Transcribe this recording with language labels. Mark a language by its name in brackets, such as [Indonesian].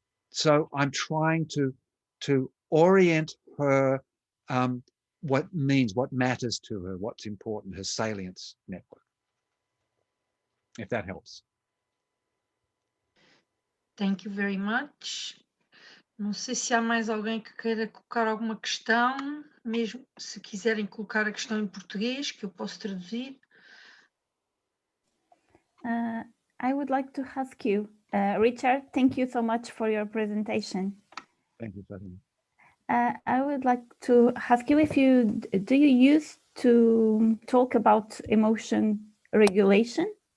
[English] So I'm trying to orient her, what matters to her, what's important, her salience network, if that helps. Thank you very much. [Portuguese] Não sei se há mais alguém que queira colocar alguma questão, mesmo se quiserem colocar a questão em português, que eu posso traduzir. [English] I would like to ask you, Richard, thank you so much for your presentation. Thank you, Fatima. I would like to ask you if do you use to talk about emotion regulation?